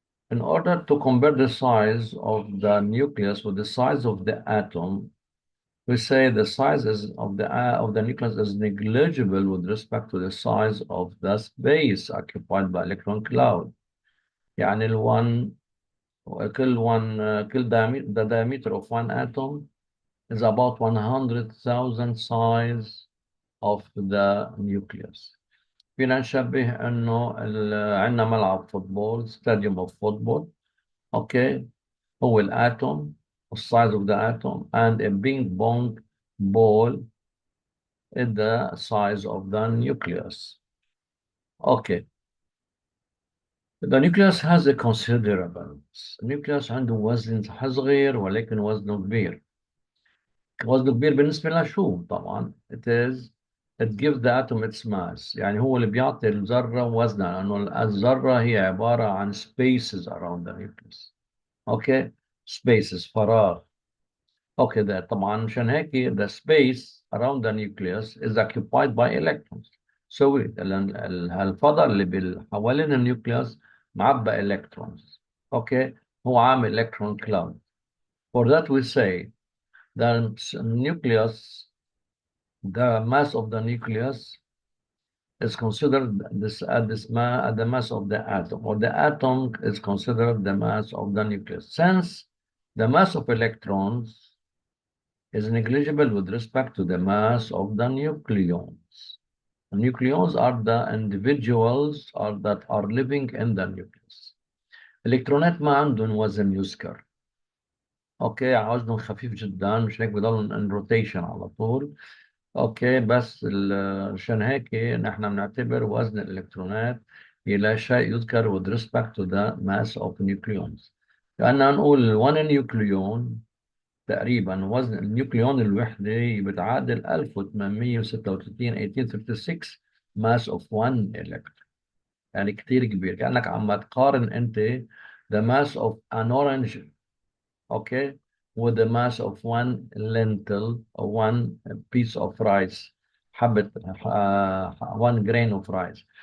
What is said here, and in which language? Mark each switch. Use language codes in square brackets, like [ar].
[en] In order to compare the size of the nucleus with the size of the atom, we say the size of the nucleus is negligible with respect to the size of the space occupied by electron cloud. يعني the diameter of one atom is about 100,000 size of the nucleus. [ar] فينا نشبه انه عندنا ملعب فوتبول [en] stadium of football. Okay, [ar] هو الاتوم [en] size of the atom and a ping pong ball is the size of the nucleus. Okay, the nucleus has a considerable. [ar] النيوكليوس عنده وزن صغير ولكن وزنه كبير. وزنه كبير بالنسبة لشو؟ طبعا [en] it gives the atom its mass. [ar] يعني هو اللي بيعطي الذرة وزنها، لأنه الذرة هي عبارة عن [en] spaces around the nucleus. Okay, spaces فراغ. Okay, [ar] ده طبعا مشان هيك [en] the space around the nucleus is occupied by electrons. [ar] So الفضاء اللي حوالين النيوكليوس معبى electrons. [en] Okay, [ar] هو عامل [en] electron cloud. For that we say the nucleus, the mass of the nucleus is considered the mass of the atom, or the atom is considered the mass of the nucleus. Since the mass of electrons is negligible with respect to the mass of the nucleons. The nucleons are the individuals that are living in the nucleus. [ar] الإلكترونات ما عندهم وزن يذكر. اوكي، وزنهم خفيف جدا، مش هيك بضلوا ان روتيشن على طول. اوكي، بس عشان هيك نحن بنعتبر وزن الالكترونات لا شيء يذكر [en] with respect to the mass of nucleons. [ar] لأننا نقول [en] 1 nucleon [ar] تقريبا وزن النيوكليون الوحدة بتعادل 1836 1836 [en] mass of one electron. [ar] يعني كتير كبير، كأنك عم تقارن أنت [en] the mass of an orange okay with the mass of one lentil or one piece of rice حبة 1 grain of rice.